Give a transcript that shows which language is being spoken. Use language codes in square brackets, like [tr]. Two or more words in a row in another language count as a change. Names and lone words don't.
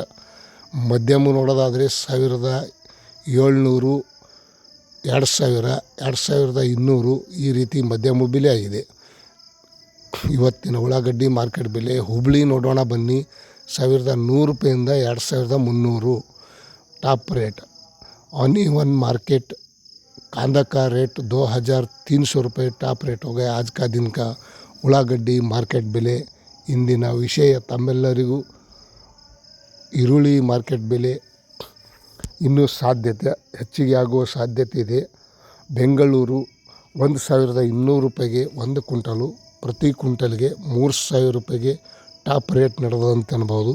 [kn] ಮಧ್ಯಮ ನೋಡೋದಾದರೆ 1700, 2000, 2200 ಈ ರೀತಿ ಮಧ್ಯಮ ಬೆಲೆ ಆಗಿದೆ ಇವತ್ತಿನ ಉಳ್ಳಾಗಡ್ಡಿ ಮಾರ್ಕೆಟ್ ಬೆಲೆ. ಹುಬ್ಳಿ ನೋಡೋಣ ಬನ್ನಿ, 1100 ರೂಪಾಯಿಂದ 2300 [en] top rate. onion market [hi] कांदा का रेट 2300 रुपये [en] top rate [hi] हो गया आज का दिन का. [kn] ಉಳ್ಳಾಗಡ್ಡಿ ಮಾರ್ಕೆಟ್ ಬೆಲೆ ಇಂದಿನ ವಿಷಯ ತಮ್ಮೆಲ್ಲರಿಗೂ. ಈರುಳ್ಳಿ ಮಾರ್ಕೆಟ್ ಬೆಲೆ ಇನ್ನೂ ಹೆಚ್ಚಿಗೆ ಆಗುವ ಸಾಧ್ಯತೆ ಇದೆ. ಬೆಂಗಳೂರು 1200 ರೂಪಾಯಿಗೆ 1 ಕ್ವಿಂಟಲು, ಪ್ರತಿ ಕ್ವಿಂಟಲ್ಗೆ 3000 ರೂಪಾಯಿಗೆ [en] top rate [kn] ನಡೆದಂತ ಅನ್ಬೋದು.